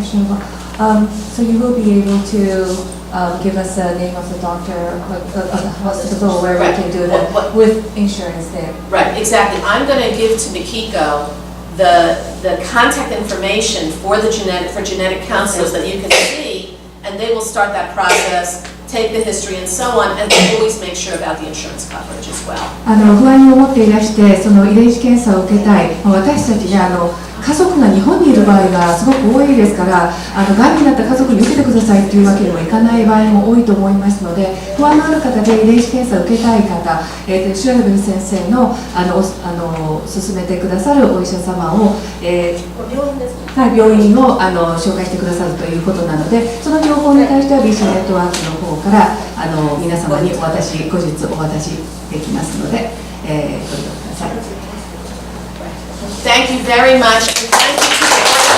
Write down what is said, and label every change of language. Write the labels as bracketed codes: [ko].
[en] Schnabel, so you will be able to give us the name of the doctor of the hospital where we can do that with insurance there. Right, exactly. I'm going to give to Mikiko the contact information for genetic counselors that you can see, and they will start that process, take the history and so on, and always make sure about the insurance coverage as well. [ja] 不安に思っていらして、その遺伝子検査を受けたい、私たちが家族が日本にいる場合がすごく多いですから、がんになった家族に受けてくださいというわけにもいかない場合も多いと思いますので、不安のある方で遺伝子検査を受けたい方、シュラベル先生の勧めてくださるお医者様を、病院を紹介してくださるということなので、その情報に対しては BC ネットワークの方から皆様に後日お渡しできますので、ご利用ください。 [en] Thank you very much. And thank you to